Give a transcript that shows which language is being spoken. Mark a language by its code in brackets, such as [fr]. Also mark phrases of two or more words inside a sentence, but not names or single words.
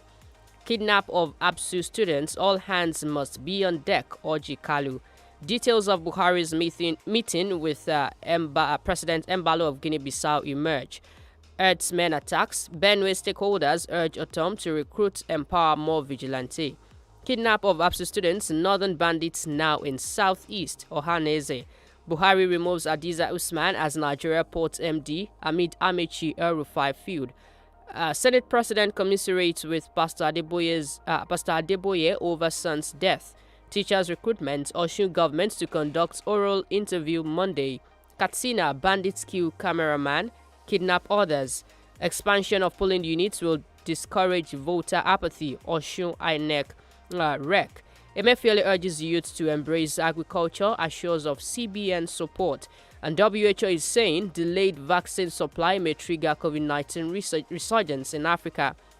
[en] Kidnap of ABSU students, all hands must be on deck, Oji Kalu. Details of Buhari's meeting with President Mbalo of Guinea-Bissau emerge. Herdsmen attacks, Benue stakeholders urge Otom to recruit, empower more vigilante. Kidnap of ABSU students, northern bandits now in southeast, Ohanese. Buhari removes Hadiza Usman as Nigeria Ports MD amid Amechi El Rufai feud. Senate President commiserates with Pastor Adeboye over son's death. Teachers recruitment, Osun government to conduct oral interview Monday. Katsina, bandits kill cameraman, kidnap others. Expansion of polling units will discourage voter apathy, Osun INEC rec. Emefiele urges youth to embrace agriculture, assures of CBN support. And WHO is saying delayed vaccine supply may trigger COVID-19 resurgence in Africa.